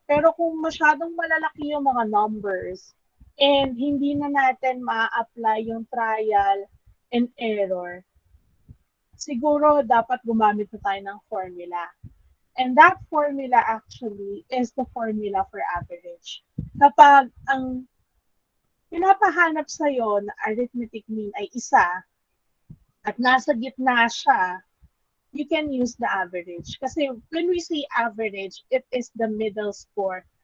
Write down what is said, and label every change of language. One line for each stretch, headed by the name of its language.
Filipino: Pero kung masyadong malalaki yung mga numbers and hindi na natin ma-apply yung trial and error, siguro dapat gumamit na tayo ng formula.
English: And that formula actually is the formula for average.
Filipino: Kapag ang pinapahanap sa'yo na arithmetic mean ay isa at nasa gitna siya
English: you can use the average. Kasi when we say average, it is the middle score.